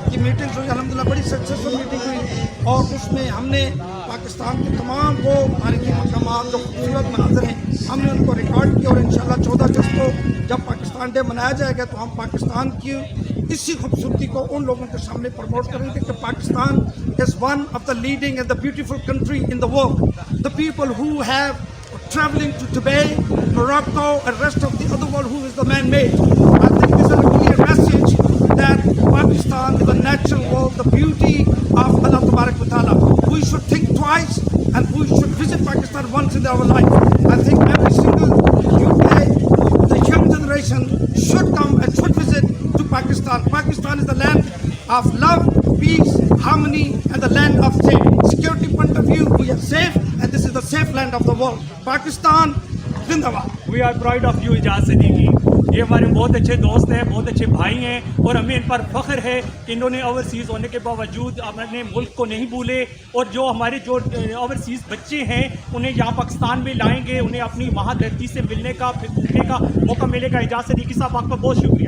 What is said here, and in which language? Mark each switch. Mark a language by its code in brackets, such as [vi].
[ur] یہ میٹنگ ہوئی الحمدللہ بڑی سکسیسفل میٹنگ ہوئی اور اس میں ہم نے پاکستان کے تمام وہ تاریخی مقامات جو خوبصورت مناظر ہیں ہم نے ان کو ریکارڈ کیا اور انشاءاللہ 14 اگست کو جب پاکستان ڈے منایا جائے گا تو ہم پاکستان کی اسی خوبصورتی کو ان لوگوں کے سامنے پروموٹ کریں گے کہ [en] Pakistan is one of the leading and the beautiful country in the world. The people who have traveling to Dubai, Morocco and rest of the other world who is the man-made. I think this is a clear message that Pakistan is a natural world, the beauty of Allah Tabarak wa Ta'ala. We should think twice and we should visit Pakistan once in our life. I think every single youth day, the young generation should come and should visit to Pakistan. Pakistan is the land of love, peace, harmony and the land of safety. Security point of view, we are safe and this is the safe land of the world. Pakistan, Zindabad. We are proud of you Ejaz Siddiqui. [ur] یہ ہمارے بہت اچھے دوست ہیں، بہت اچھے بھائی ہیں اور ہمیں ان پر فخر ہے کہ انہوں نے اوورسیز ہونے کے باوجود اپنے ملک کو نہیں بھولے اور جو ہمارے جو اوورسیز بچے ہیں انہیں یہاں پاکستان میں لائیں گے، انہیں اپنی وہاں دھرتی سے ملنے کا پھر گھومنے کا موقع ملے گا. اجاز صدیقی صاحب آپ کا بہت شکریہ.